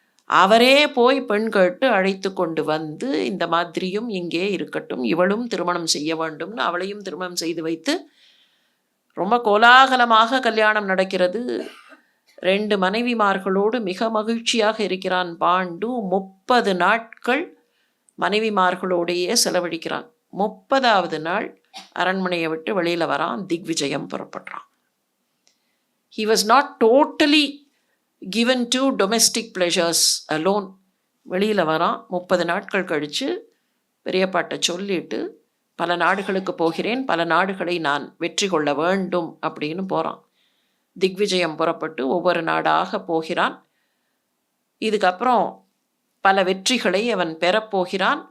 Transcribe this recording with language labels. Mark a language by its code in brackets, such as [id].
[ta] அவரே போய் பெண் கேட்டு அழைத்து கொண்டு வந்து, இந்த மத்ரியும் இங்கே இருக்கட்டும், இவளும் திருமணம் செய்ய வேண்டும்னு அவளையும் திருமணம் செய்து வைத்து ரொம்ப கோலாகலமாக கல்யாணம் நடக்கிறது. 2 மனைவிமார்களோடு மிக மகிழ்ச்சியாக இருக்கிறான் பாண்டு. 30 நாட்கள் மனைவிமார்களோடையே செலவழிக்கிறான். 30வது நாள் அரண்மனையை விட்டு வெளியில் வரான், திக்விஜயம் புறப்படுறான். [en] He was not totally given to domestic pleasures alone. [ta] வெளியில் வரான். 30 நாட்கள் கழித்து பெரியப்பாட்டை சொல்லிட்டு, பல நாடுகளுக்கு போகிறேன், பல நாடுகளை நான் வெற்றி கொள்ள வேண்டும் அப்படின்னு போகிறான். திக்விஜயம் புறப்பட்டு ஒவ்வொரு நாடாக போகிறான். இதுக்கப்புறம் பல வெற்றிகளை அவன் பெறப்போகிறான்.